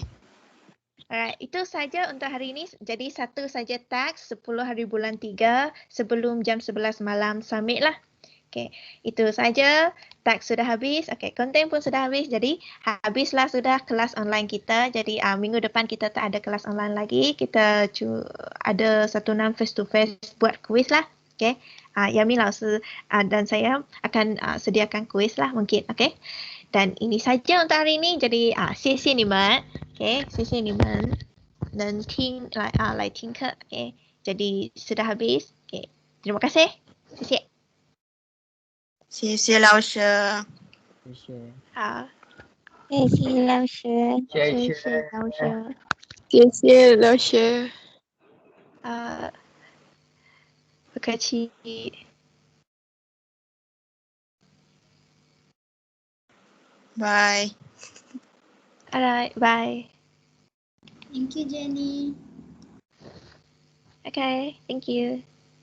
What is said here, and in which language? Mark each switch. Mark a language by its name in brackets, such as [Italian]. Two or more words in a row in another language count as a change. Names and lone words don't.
[Malay] Alright, itu saja untuk hari ini. Jadi satu saja teks 10 hari bulan 3 sebelum jam 11 malam submit lah. Okey, itu saja. Teks sudah habis. Okey, konten pun sudah habis. Jadi habislah sudah kelas online kita. Jadi minggu depan kita tak ada kelas online lagi. Kita ada 16 [English] face to face [Malay] buat kuis lah. Okey. Yami Lausi dan saya akan sediakan kuis lah mungkin. Okey. Dan ini saja untuk hari ini. [Chinese] Jadi 谢谢你们. Okey, 谢谢你们能听来听课. [Malay] Okey. Jadi sudah habis. Okey. Terima kasih. [Chinese] 谢谢。谢谢老师。谢谢。好。谢谢老师。谢谢老师。谢谢老师。不客气。 [English] Bye. Alright, bye. Thank you, Jenny. Okay, thank you.